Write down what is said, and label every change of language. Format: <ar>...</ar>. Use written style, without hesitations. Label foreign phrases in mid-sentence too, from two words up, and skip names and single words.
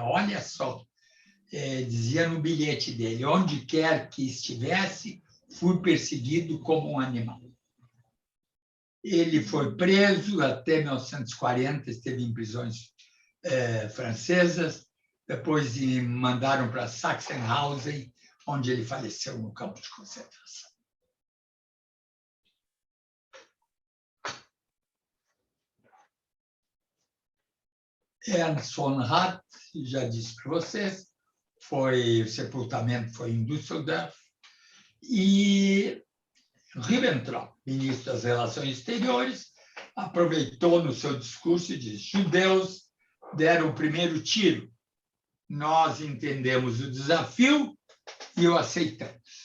<pt>Olha só, dizia no bilhete dele, onde quer que estivesse, fui perseguido como um animal. Ele foi preso até 1940, esteve em prisões francesas, depois me mandaram para Sachsenhausen, onde ele faleceu no campo de concentração. Ernst von Rath, já disse para vocês, o sepultamento foi em Düsseldorf, e Ribbentrop, ministro das Relações Exteriores, aproveitou no seu discurso e disse: judeus deram o primeiro tiro, nós entendemos o desafio e o aceitamos.</pt>